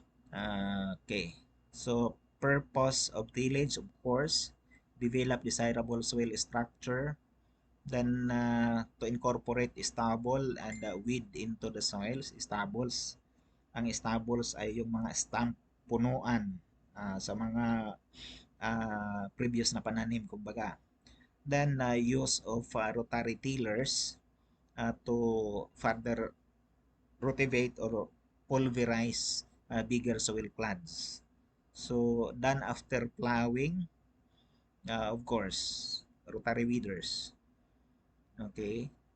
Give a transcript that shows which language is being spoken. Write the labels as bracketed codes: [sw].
[en] Okay. So, purpose of tillage, of course, develop desirable soil structure, then to incorporate stubble and weed into the soils. Stubbles. [tl] Ang stubbles ay yung mga stump, punuan sa mga previous na pananim, kumbaga. [en] Then, use of rotary tillers to further rotivate or pulverize bigger soil clads. So, done after plowing, of course, rotary weeders. Okay.